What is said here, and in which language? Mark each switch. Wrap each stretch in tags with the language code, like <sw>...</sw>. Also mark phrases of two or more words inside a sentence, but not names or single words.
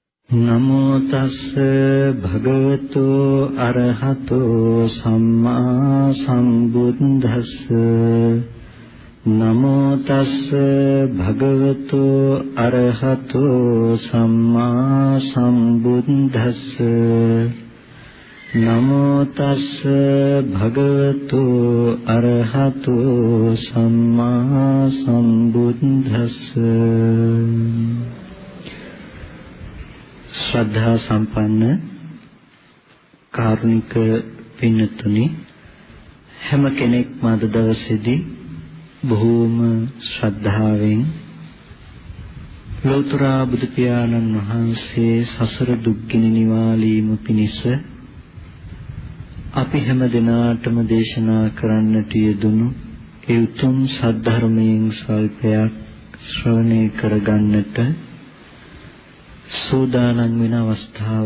<pi>නමෝ තස්ස භගවතු අරහතෝ සම්මා සම්බුද්දස්ස නමෝ තස්ස භගවතු අරහතෝ සම්මා සම්බුද්දස්ස නමෝ තස්ස භගවතු අරහතෝ සම්මා සම්බුද්දස්ස.</pi> <si>ශ්‍රද්ධා සම්පන්න කාරුණික පින්තුනි, හැම කෙනෙක්ම අද දවසේදී බොහෝම ශ්‍රද්ධාවෙන් ලෞතර බුදු පියාණන් වහන්සේ සසර දුක්ගිනි නිවාලීම පිණිස අපි හැම දිනාටම දේශනා කරන්නට යෙදුණු ඒ උතුම් සද්ධර්මයෙන් ස්වල්පයක් ශ්‍රවණය කරගන්නට සූදානම් වෙන අවස්ථාව.</si>